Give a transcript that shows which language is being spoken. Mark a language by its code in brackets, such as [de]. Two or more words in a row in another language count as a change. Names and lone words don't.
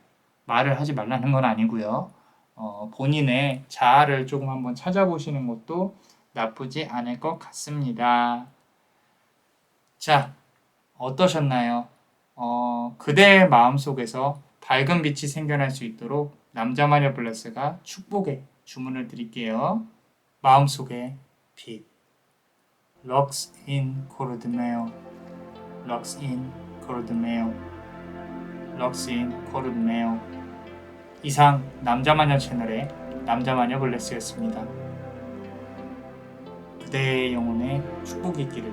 [ko] 말을 하지 말라는 건 아니고요. 본인의 자아를 조금 한번 찾아보시는 것도 나쁘지 않을 것 같습니다. 자, 어떠셨나요? 그대의 마음속에서 밝은 빛이 생겨날 수 있도록 남자마녀 블레스가 축복의 주문을 드릴게요. 마음속에 빛. [la] Lux in Coldmeo. Lux in Coldmeo. Lux in Coldmeo. [ko] 이상 남자마녀 채널의 남자마녀 블레스였습니다. 그대의 영혼에 축복이 있기를.